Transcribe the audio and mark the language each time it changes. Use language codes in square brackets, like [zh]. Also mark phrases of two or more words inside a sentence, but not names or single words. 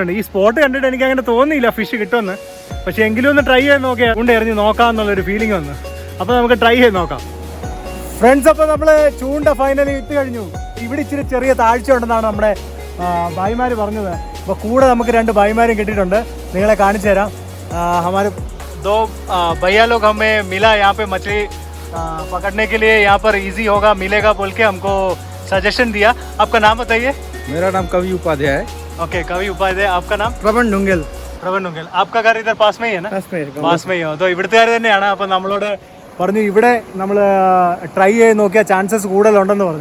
[ml] ഈ സ്പോട്ട് കണ്ടിട്ട് എനിക്ക് അങ്ങനെ തോന്നിയില്ല ഫിഷ് കിട്ടുമെന്ന്. പക്ഷേ എങ്കിലും ഒന്ന് ട്രൈ ചെയ്ത് നോക്കിയാൽ കൊണ്ട് എറിഞ്ഞ് നോക്കാമെന്നുള്ളൊരു ഫീലിംഗ് വന്നു. അപ്പോൾ നമുക്ക് ട്രൈ ചെയ്ത് നോക്കാം ഫ്രണ്ട്സ്. അപ്പോൾ നമ്മൾ ചൂണ്ട ഫൈനലി ഇട്ട് കഴിഞ്ഞു. ഇവിടെ ഇച്ചിരി ചെറിയ താഴ്ച ഉണ്ടെന്നാണ് നമ്മുടെ ഭായിമാർ പറഞ്ഞത്. അപ്പോൾ കൂടെ നമുക്ക് 2 ഭായിമാരും കിട്ടിയിട്ടുണ്ട്. നിങ്ങളെ കാണിച്ചു തരാം. [hi] हमारे 2 भैया लोग हमें मिला यहाँ पे मछली पकड़ने के लिए. यहाँ पर इजी होगा, मिलेगा बोल के हमको सजेशन दिया. आपका नाम बताइए. मेरा नाम कवि उपाध्याय है. ओके, कवि उपाध्याय. आपका नाम? प्रवन ढुंगेल. आपका घर इधर पास में ही है ना? पास में ही हो. तो [ml] ഇവിടുത്തുകാർ തന്നെയാണ്. അപ്പം നമ്മളോട് പറഞ്ഞു ഇവിടെ നമ്മൾ ട്രൈ ചെയ്ത് നോക്കിയാൽ ചാൻസസ് കൂടുതലുണ്ടെന്ന് പറഞ്ഞു.